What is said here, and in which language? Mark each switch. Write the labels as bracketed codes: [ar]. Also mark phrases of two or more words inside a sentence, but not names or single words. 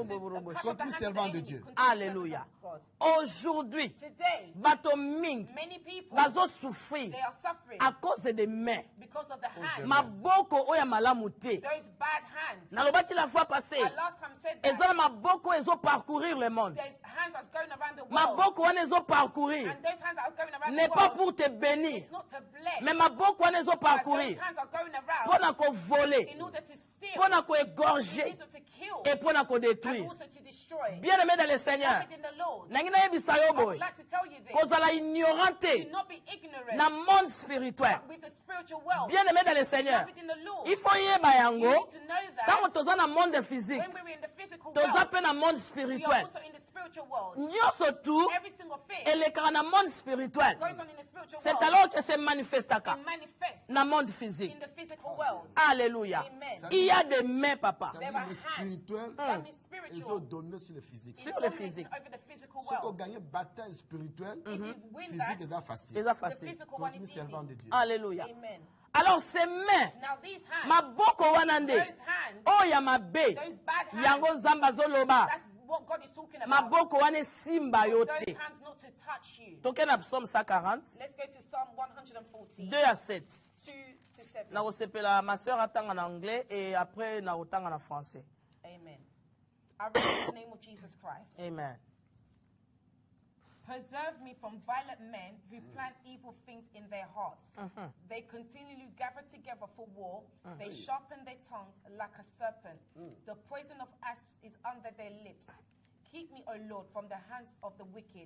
[en] to cut off the [fr] Continue [en] hands of the [fr] servant de [en] enemy. [fr] Dieu. [en] Continue to [fr] Alléluia. [en] serve God. [fr] Aujourd'hui, [en] Today, [ln] bato mingi [en] many people, [ln] bazosouffrir [en] they are suffering [fr] à cause des mains. [en] because of the hands. [ln] Maboko oyo ya malamu te. [en] Those bad hands. [fr] Nalobaki la fois passée, [en] I last time said [ln] eza [en] that. [ln] na maboko ezo [fr] parcourir le monde. [en] There's hands that's going around the world. [ln] Maboko wana ezo parcourir. [en] And those hands that are going around [fr] N'est [en] the [fr] pas [en] world, [fr] pour te bénir, [en] it's not to bless. [ln] mais maboko wana ezo [en] But those [fr] parcourir [en] hands are going around [ln] mpona kovoler, [en] in order to steal, [ln] mpona [en] in [ln] koégorger [en] order to kill, [ln] et mpona [en] and [ln] kodétruire. [en] also to destroy. [fr] Bien aimé dans le Seigneur, [en] Beloved in the Lord, [ln] nangi nayebisa yo [en] I would [ln] boye [en] like to tell you this. [ln] kozala ignorant [en] Do [ln] te [en] not be ignorant [ln] na [fr] monde spirituel. [en] with the spiritual world. [fr] Bien aimé dans le Seigneur, [en] Beloved in the Lord, [fr] il faut yeba [en] you [ln] yango [en] need to know [ln] ntango [en] that [ln] toza na [fr] monde physique, [en] when we're in the physical [ln] toza [en] world, [ln] mpe na monde [en] we are [fr] spirituel. [en] also in the spiritual world. [ln] Nyonso tu [en] Every single thing [ln] elekaka na [fr] monde spirituel. [en] goes on in the spiritual [fr] C'est [en] world. [fr] alors que se manifestaka [en] It manifests [ln] na [fr] monde physique. [en] in the physical world. [fr] Alléluia. [en] Amen. [fr] Il y a des mains, papa. Ça [en] There [fr] dit [en] are [fr] le [en] hands. [fr] spirituel, [en] That means [fr] ils ont [en] spiritual. [fr] donné sur le physique. [en] It's [fr] Sur le [en] dominating [fr] physique. [en] over the physical [fr] Ceux qui ont [en] world. [fr] gagné bataille spirituelle, [en] If you win [fr] physique [en] that, [fr] est facile. [ln] Eza [en] the [fr] facile. [en] physical one [fr] Continue [en] is [fr] servant de [en] easy. [fr] Dieu. Alléluia. [en] Amen. [fr] Alors ces mains, [en] Now these hands, [ln] maboko wana nde [en] those hands, [ln] oyo ya mabe, [en] those bad hands, [ln] yango nzambe azoloba, [en] that's what God is talking about. [ln] maboko wana esimba yo [en] Those [ln] te. [en] hands not to touch you. [ln] Toke na psaume 140, [en] Let's go to Psalm 114, [fr] 2 à 7. [en] 2 to 7. [ln] Na kosepela ma sœur atanga na anglais [fr] et après [ln] na kotanga na français. [en] Amen. I read in the name of Jesus Christ. Amen. Preserve me from violent men who plan evil things in their hearts. They continually gather together for war. They sharpen their tongues like a serpent. The poison of asps is under their lips. Keep me, O Lord, from the hands of the wicked.